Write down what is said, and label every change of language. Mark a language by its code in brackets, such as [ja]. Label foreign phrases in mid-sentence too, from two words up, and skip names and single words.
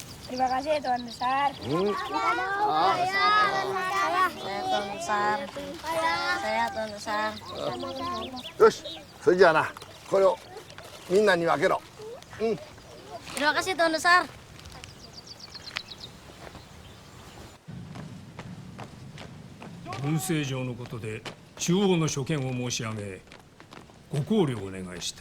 [ms] Terima kasih Tuan Besar. Tuan Besar. Saya Tuan Besar. [ja] よし、それじゃあな、これをみんなに分けろ。 [ms] Terima kasih Tuan Besar. [ja] 軍政上のことで中央の所見を申し上げ、ご考慮をお願いしたい。